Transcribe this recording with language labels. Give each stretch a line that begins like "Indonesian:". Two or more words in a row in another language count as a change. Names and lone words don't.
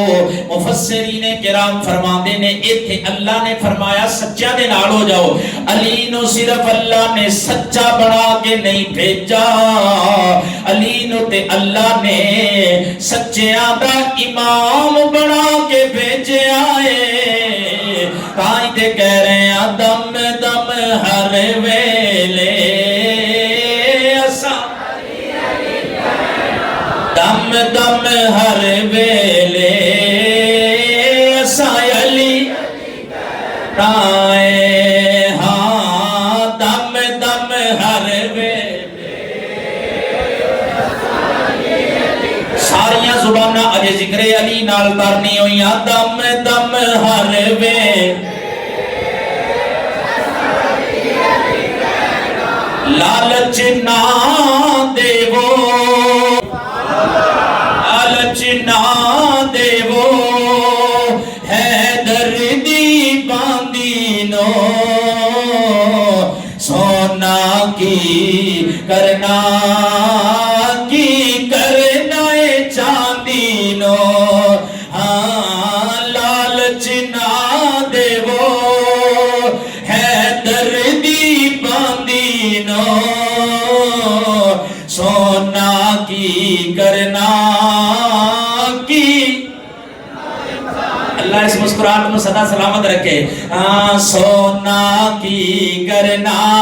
Punjabi: مفسرین کرام فرماندے نے ایتھے اللہ نے فرمایا سچا دے نال ہو جاؤ، علی نو صرف اللہ نے سچا بنا کے نہیں بھیجا، علی نو تے اللہ نے سچیاں دا امام بنا کے بھیجیا ہے، تائیں تے کہہ رہے ہیں دم دم ہر ویلے دم دم ہر ویلے اساں علی رائے، ہاں دم دم ہر ویلے، ساریاں زباناں اجے ذکر علی نال کرنی ہوئیاں، دم دم ہر ویلے لالچ نہ دیو، لالچ نہ دیو حیدر دی باندی نو، سونا کی کرنا ہے چاندی نو، ہاں لالچ نہ دیو حیدر دی باندی نو، سونا کی کرنا کی،
Urdu: اللہ اس مسکراہٹ میں صدا سلامت رکھے،
Punjabi: سونا کی کرنا